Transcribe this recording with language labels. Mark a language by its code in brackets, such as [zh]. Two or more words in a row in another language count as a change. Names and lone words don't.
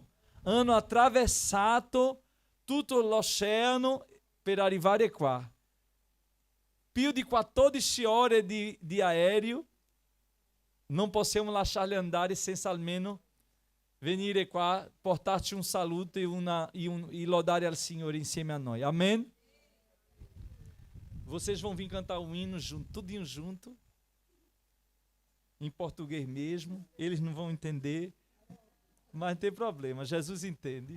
[it] Hanno attraversato tutto l'oceano per arrivare qua. Più di 14 ore di aereo, non possiamo lasciarli andare senza almeno venire qua, portarci un saluto e lodare al Signore insieme a noi. [pt] Amém? Vocês vão vir cantar um hino junto, tudinho junto, em português mesmo. Eles não vão entender, mas não tem problema, Jesus entende.